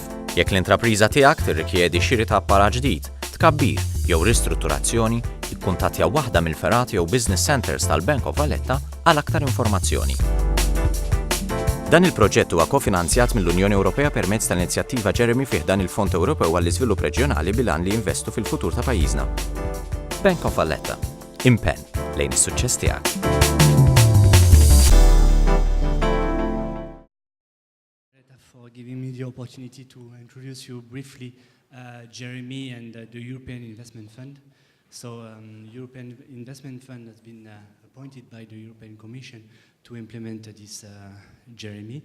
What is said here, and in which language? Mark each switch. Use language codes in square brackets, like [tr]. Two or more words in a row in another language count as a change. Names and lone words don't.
[mt] Jekk l-intrapriża tiegħek tirrikjedi xiri ta' appara ġdid, tkabbir jew ristrutturazzjoni, ikkuntattja waħda mill-ferati jew [en] business centers [mt] tal-Bank of Valletta għal aktar informazzjoni. Dan il-proġett huwa kofinanzjat mill-Unjoni Ewropea permezz tal-inizjattiva JEREMIE fih dan il-Fond Ewropew għall-Iżvilupp Reġjonali bil-għan li jinvestu fil-futur ta' pajjiżna. Bank of Valletta. Impenn lejn is-suċċess tiegħek. [en] For giving me the opportunity to introduce you briefly JEREMIE and the European Investment Fund. So European Investment Fund has been appointed by the European Commission to implement this JEREMIE.